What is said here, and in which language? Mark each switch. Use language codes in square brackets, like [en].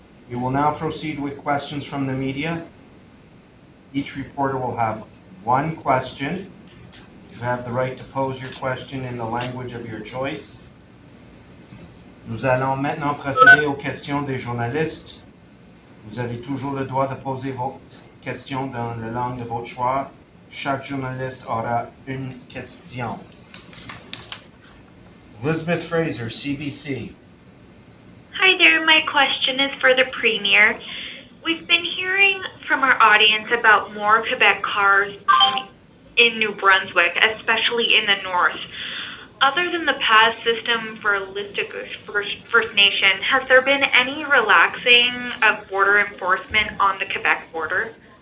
[en] We will now proceed with questions from the media. Each reporter will have one question. You have the right to pose your question in the language of your choice. [fr] Nous allons maintenant procéder aux questions des journalistes. Vous avez toujours le droit de poser vos questions dans la langue de votre choix. Chaque journaliste aura une question. [en] Elizabeth Fraser, CBC. Hi there, my question is for the Premier. We've been hearing from our audience about more Quebec cars in New Brunswick, especially in the north. Other than the pass system for Listic First Nation, has there been any relaxing of border enforcement on the Quebec border?